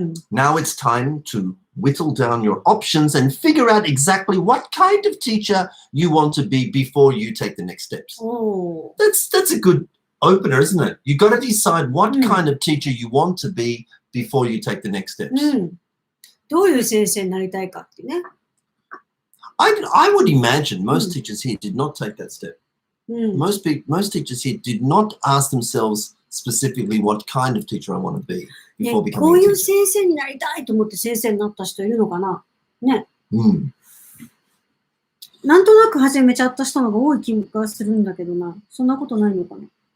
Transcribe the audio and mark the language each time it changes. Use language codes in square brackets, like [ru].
[en] Now it's time to whittle down your options and figure out exactly what kind of teacher you want to be before you take the next steps. Oh. That's a good opener, isn't it? You've got to decide what kind of teacher you want to be before you take the next steps. [ja] どういう先生になりたいかってね。 [en] I would imagine most teachers here did not take that step. Most teachers here did not ask themselves specifically what kind of teacher I want to be before becoming a teacher. [ja] こういう先生になりたいと思って先生になった人いるのかなね。なんとなく始めちゃった人のが多い気がするんだけどな。そんなことないのかな。